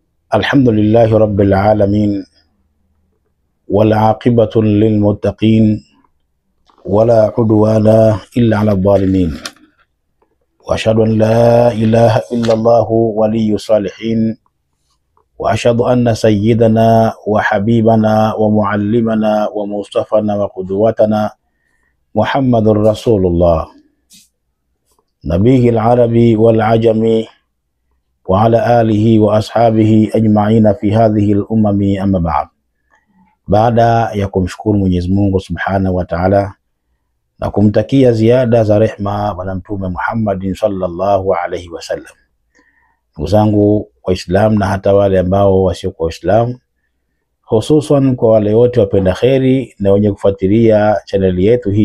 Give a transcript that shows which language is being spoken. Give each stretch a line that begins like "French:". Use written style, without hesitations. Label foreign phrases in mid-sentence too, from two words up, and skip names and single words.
Arabic: الحمد لله رب العالمين والعاقبة للمتقين ولا عدوان إلا على الظالمين وأشهد أن لا إله إلا الله ولي الصالحين وأشهد أن سيدنا وحبيبنا ومعلمنا ومصطفانا وقدوتنا محمد رسول الله نبيه العربي والعجمي وعلى آله وأصحابه أجمعين في هذه الأمم أما بعد.
Swahili: Baada ya kumshukuru Mwenyezi Mungu
Arabic: سبحانه وتعالى
Swahili: na kumtakia ziada za rehma bwana Mtume Muhammad
Arabic: صلى الله عليه وسلم,
Swahili: ndugu zangu Waislamu na hata wale ambao wasiokuwa Waislamu, hususan kwa wale wote wapenda kheri na wenye kufuatilia chaneli yetu hii